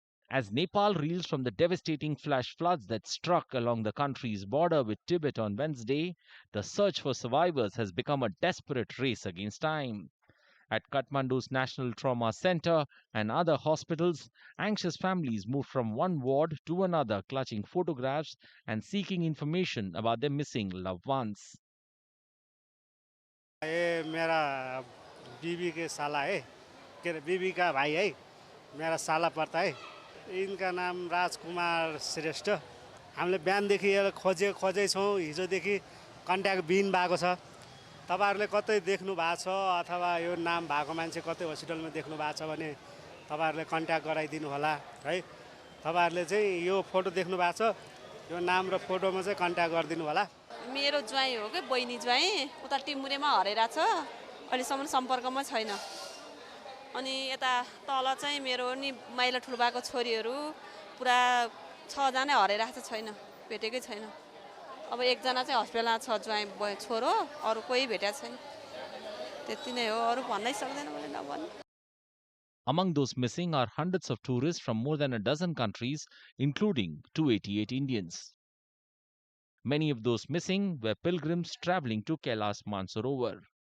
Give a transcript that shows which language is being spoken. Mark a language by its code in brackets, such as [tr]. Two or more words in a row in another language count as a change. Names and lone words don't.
[en] As Nepal reels from the devastating flash floods that struck along the country's border with Tibet on Wednesday, the search for survivors has become a desperate race against time. At Kathmandu's National Trauma Center and other hospitals, anxious families moved from one ward to another, clutching photographs and seeking information about their missing loved ones. [hi] ये मेरा बीबी के साला है के अरे बीबी का भाइ है मेरा साला पर्ता है इनका नाम राजकुमार श्रेष्ठ [ne] हामीले बिहानदेखि खोजै छौँ हिजोदेखि कन्ट्याक्ट बिन भएको छ तपाईँहरूले कतै देख्नु भएको छ अथवा यो नाम भएको मान्छे कतै हस्पिटलमा देख्नु भएको छ भने तपाईँहरूले कन्ट्याक्ट गराइदिनु होला है तपाईँहरूले चाहिँ यो फोटो देख्नु भएको छ यो नाम र फोटोमा चाहिँ कन्ट्याक्ट गरिदिनु होला मेरो ज्वाइँ हो कि बहिनी ज्वाइँ उता टिमुरेमा हराइरहेको छ अहिलेसम्म सम्पर्कमा छैन अनि यता तल चाहिँ मेरो नि माइला ठुलोबाको छोरीहरू पुरा 6 जना हराइरहेको छैन भेटेकै छैन अब एकजना चाहिँ हस्पिटलमा छ ज्वाइँ छोरो अरू कोही भेटेको छैन त्यति नै हो अरू भन्नै सक्दैन मैले नभन्नु [en] Among those missing are hundreds of tourists from more than a dozen countries, including 288 Indians. Many of those missing were pilgrims traveling to Kailash Mansarovar.